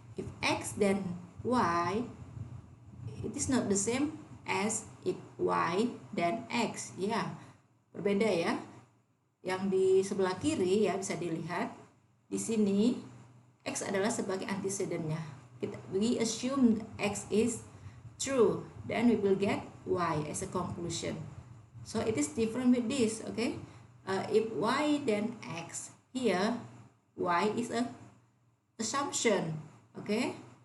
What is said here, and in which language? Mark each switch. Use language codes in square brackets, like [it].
[en] If X then Y, it is not the same as if Y then X ya. [id] Berbeda ya. Yang di sebelah kiri ya, bisa dilihat di sini X adalah sebagai antecedentnya. [en] We assume X is true, then we will get Y as a conclusion. So it is different with this, okay? If Y then X, here Y is a assumption, okay?